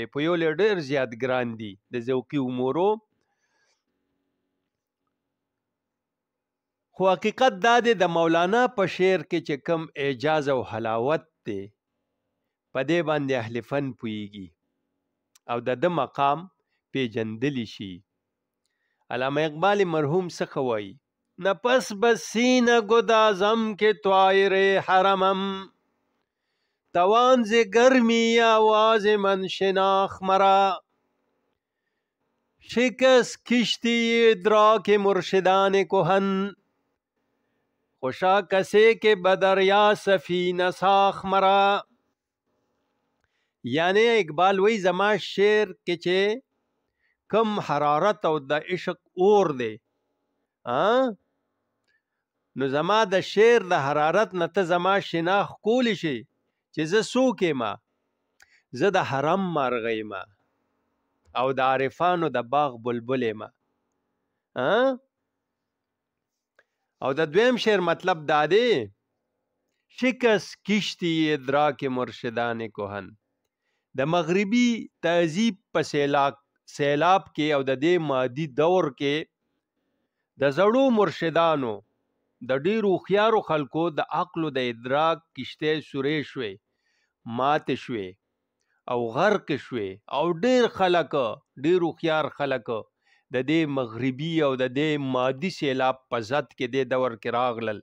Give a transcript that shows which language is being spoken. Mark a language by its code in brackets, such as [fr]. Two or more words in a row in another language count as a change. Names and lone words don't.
[ps] پوهول ډېر زیات ګران دي د ذوقي امورو. خو حقیقت دا دی د مولانا په شعر کې چې کم اعجاز او حلاوت دی په دې باندې اهل فن پوهیږي او د ده مقام پیژندلی شي. علامه اقبال مرحوم څخه وایي: [fa] نفس بسینه گدازم که طایر حرمم، توان ز گرمی آواز من شناخ مرا، شکست کشتی ادراک مرشدان کهن، خوشا کسی که به دریا سفینه ساخ مرا. [ps] یعنی اقبال وی زما شعر کې چې کم حرارت او د عشق اور دی، نو زما د شعر د حرارت نه ته زما شناخت کولی شي چې زه څوک یم. زه د حرم مرغه یم او د عارفانو د باغ بلبل یم. او د دویم شعر مطلب دا دی: [fa] شکست کشتی ادراک مرشدان کهن. [ps] د مغربي تهذیب په سیلاب کې او د دې مادي دور کې د زړو مرشدانو د ډیرو هوښیارو خلکو د عقل او د ادراک کشتۍ سورې شوې، ماتې شوې او غرق شوې، او ډیر خلک، ډیر هوښیار خلک د دې مغربي او د دې مادي سیلاب په ضد کې دې دور کې راغلل.